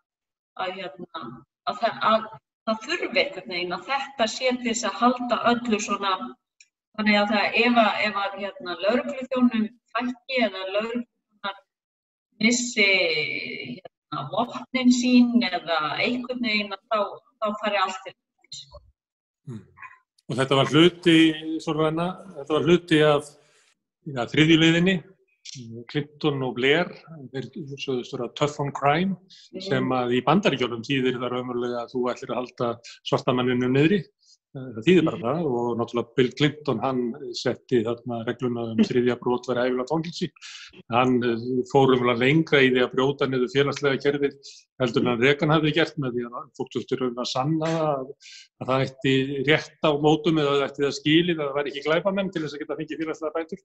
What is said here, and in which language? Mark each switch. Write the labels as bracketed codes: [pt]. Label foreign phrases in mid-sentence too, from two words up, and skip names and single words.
[is] að það þurfi einhvern veginn að þetta sé til þess að halda öllu svona þannig að ef lögregluþjónum fækki eða lögregluþjónar missi vopnin sín eða einhvern veginn þá fari allt til þess. Og þetta var hluti af þriðju leiðinni, Clinton og Blair, þeir sögðust vera [en] tough on crime, [is] sem að í Bandaríkjunum þýðir það raunverulega að þú ætlir að halda svartamanninu niðri. Það þýðir bara það og náttúrulega Bill Clinton, hann setti þarna regluna þriðja brot væri ævilangt fangelsi. Hann fór lengra í því að brjóta niður félagslega kerfið heldur en Reagan hafði gert með því að fólk þurfti að sanna að það ætti rétt á mótum eða það ætti það skilið að það væri ekki glæpamenn til þess að geta fengið félagslega bætur.